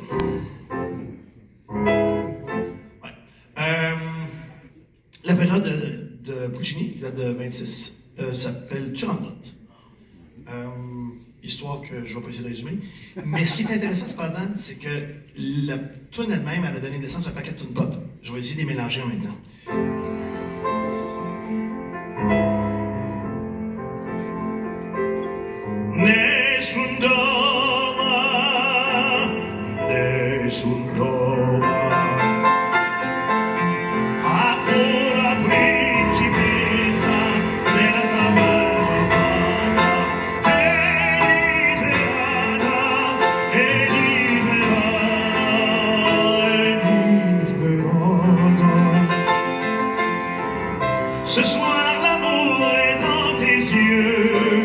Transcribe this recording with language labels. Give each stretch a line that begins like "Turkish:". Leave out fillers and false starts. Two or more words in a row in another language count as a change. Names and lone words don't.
French: L'opéra de Puccini, qui date de 26, s'appelle Turandot. Histoire que je ne vais pas essayer de résumer. Mais ce qui est intéressant cependant, c'est que la tune elle-même, elle a donné naissance à un paquet de tunes pop. Je vais essayer de les mélanger en même temps.
Italian: Nessun doma, ancora principessa nella savana,
French: ce soir l'amour est dans tes yeux.